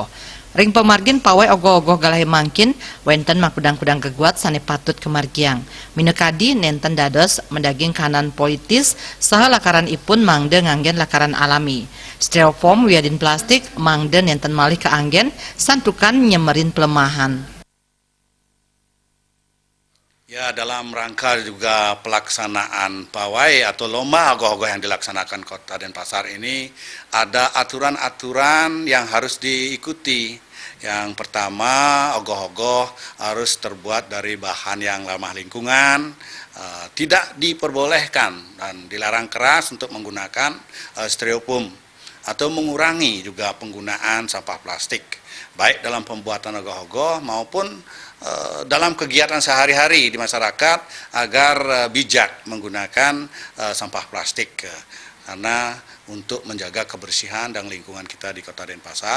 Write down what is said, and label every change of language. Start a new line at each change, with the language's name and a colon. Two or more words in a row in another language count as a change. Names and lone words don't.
Balinese: Ring pemargin pawai ogoh-ogoh galahe mangkin, wenten makudang-kudang keguat sane patut kemargiang. Minekadi nenten dados mendaging kahanan politis, saha lakaran ipun mangde nganggen lakaran alami. Styrofoam wiadin plastik mangde nenten malih keanggen, santukan nyemerin pelemahan.
Indonesian: Ya, dalam rangka juga pelaksanaan pawai atau lomba ogoh-ogoh yang dilaksanakan Kota Denpasar ini ada aturan-aturan yang harus diikuti. Yang pertama, ogoh-ogoh harus terbuat dari bahan yang ramah lingkungan, tidak diperbolehkan dan dilarang keras untuk menggunakan styrofoam atau mengurangi juga penggunaan sampah plastik, baik dalam pembuatan ogoh-ogoh maupun dalam kegiatan sehari-hari di masyarakat agar bijak menggunakan sampah plastik karena untuk menjaga kebersihan dan lingkungan kita di Kota Denpasar.